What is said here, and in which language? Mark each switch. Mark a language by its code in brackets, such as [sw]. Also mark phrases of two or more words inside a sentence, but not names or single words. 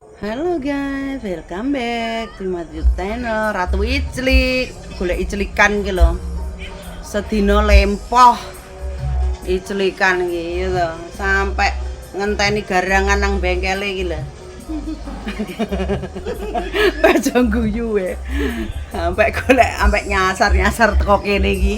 [en] Halo guys, welcome back to my YouTube channel Ratu Iclik. [jv] Golek iclikan iki lho. Sedina lempoh iclikan iki lho, sampai ngenteni garangan nang bengkele iki lho. Aja guyu we. Sampai golek sampai nyasar teko kene iki.